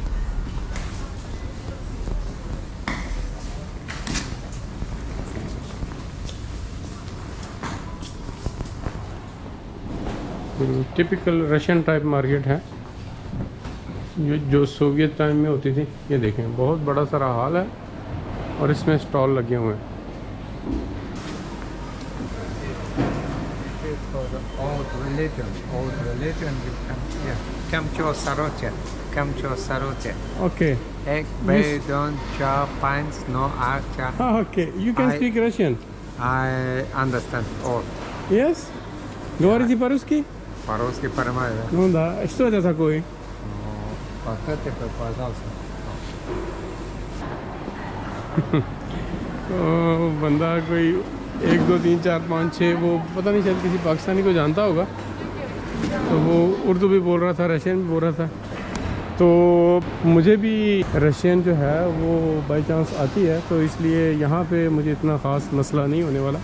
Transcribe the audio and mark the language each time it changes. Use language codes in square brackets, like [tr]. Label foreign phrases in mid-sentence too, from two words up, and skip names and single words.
[en] typical Russian type market [hi] है जो [en] Soviet time [hi] में होती थी। ये देखें, बहुत बड़ा सारा हॉल है और इसमें स्टॉल लगे हुए हैं। [en] Okay. Ek, be, don, cha, pants, no, cha. Ah, okay. You can speak Russian. I understand all. Yes? [ru] Говорите по-русски? По-русски понимаю, да? Ну да. Что это такое? Поставьте, пожалуйста. [hi] तो बंदा कोई 1 2 3 4 5 6 वो पता नहीं, शायद किसी पाकिस्तानी को जानता होगा। तो वो उर्दू भी बोल रहा था, रशियन भी बोल रहा था। तो मुझे भी रशियन जो है वो [en] by chance [hi] आती है, तो इसलिए यहाँ पे मुझे इतना ख़ास मसला नहीं होने वाला।